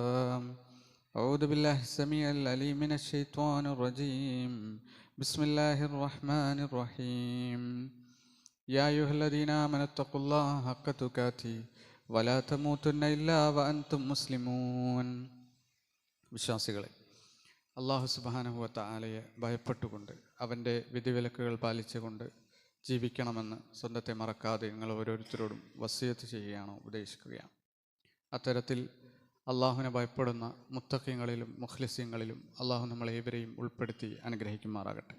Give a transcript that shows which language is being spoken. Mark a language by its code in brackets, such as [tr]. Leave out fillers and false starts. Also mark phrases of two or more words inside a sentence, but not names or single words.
[ar] أعوذ بالله السميع العليم من الشيطان الرجيم بسم الله الرحمن الرحيم يا أيها الذين آمنوا اتقوا الله حق تقاته ولا تموتن إلا وأنتم مسلمون [ml] വിശ്വാസികളെ, അല്ലാഹു സുബ്ഹാനഹു വ തആലയെ ഭയപ്പെട്ടുകൊണ്ട് അവൻ്റെ വിധിവിലക്കുകൾ പാലിച്ചുകൊണ്ട് ജീവിക്കണമെന്ന് സ്വന്തത്തെ മറക്കാതെ നിങ്ങൾ ഓരോരുത്തരോടും വസിയത്ത് ചെയ്യുകയാണോ, ഉപദേശിക്കുകയാണ്. അത്തരത്തിൽ അള്ളാഹുവിനെ ഭയപ്പെടുന്ന മുത്തഖീങ്ങളിലും മുഖ്ലിസീങ്ങളിലും അള്ളാഹു നമ്മളേവരെയും ഉൾപ്പെടുത്തി അനുഗ്രഹിക്കുമാറാകട്ടെ.